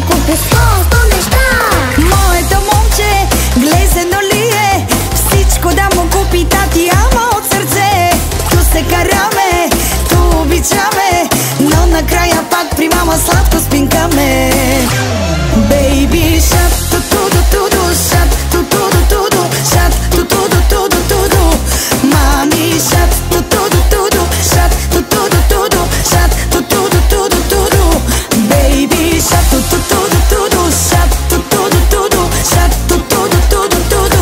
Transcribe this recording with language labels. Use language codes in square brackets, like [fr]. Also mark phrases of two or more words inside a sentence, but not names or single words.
[bg] Безколко неща. Моето момче глезено ли е? Всичко да му купи тати, ама от сърце. Ту се караме, ту обичаме, но накрая пак при мама сладко спинкаме. [en] Baby shark, ту-ту-ду-ту-ду, shark, ту-ту-ду-ту-ду, shark, ту-ту-ду-ту-ду-ту-ду. Мами shark, ту-ту-ду-ту-ду, shark, ту-ту-ду-ту-ду, shark, ту-ту-ду-ту-ду-ту-ду. Baby shark, ту-ту-ду-ту-ду, shark, ту-ту-ду-ту-ду, shark, ту-ту-ду-ту-ду-ту-ду.